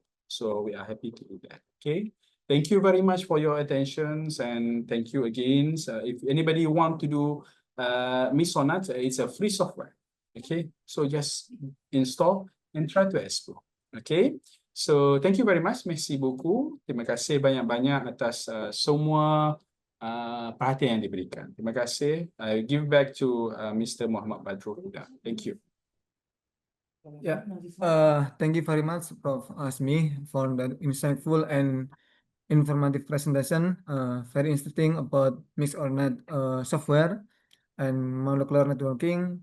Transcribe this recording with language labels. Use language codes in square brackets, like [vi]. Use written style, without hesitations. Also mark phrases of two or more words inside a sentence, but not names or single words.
[en] So we are happy to do that. Okay. Thank you very much for your attention, and thank you again. If anybody want to do MixONat, it's a free software. Okay, so just install and try to explore. Okay, so thank you very much. [fr] Merci beaucoup. [ms] Terima kasih banyak-banyak atas semua perhatian yang diberikan. Terima kasih. [en] I give back to Mr. Muhammad Badrul Huda. Thank you. Yeah, thank you very much, Prof. Asmi, for that insightful and informative presentation. Very interesting about MixONat software and molecular networking.